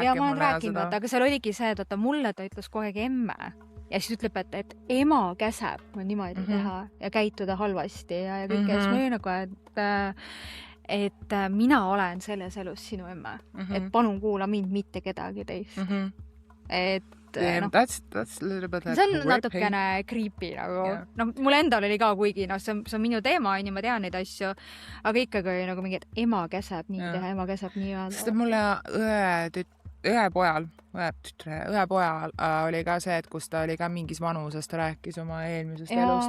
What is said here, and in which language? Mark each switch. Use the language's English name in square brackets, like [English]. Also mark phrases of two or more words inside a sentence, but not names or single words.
[Estonian] Ja ma olen rääkinud, aga seal oligi see, et mulle ta ütles kogu aeg emme. Ja siis ütleb, et ema käseb niimoodi teha ja käituda halvasti ja kõik. Ja siis ma olin nagu, et mina olen selles elus sinu emme. Et palun kuula mind, mitte kedagi teist. Et [English] that's a little bit like [Estonian] see on natukene creepy nagu. No, mul endal oli ka, kuigi see on minu teema, ma tean neid asju, aga ikkagi oli nagu mingi, et ema käseb nii teha, ema käseb nii öelda. Sest mulle ühe pojal oli ka see, et kus ta oli ka mingis vanuses, ta rääkis oma eelmisest elust.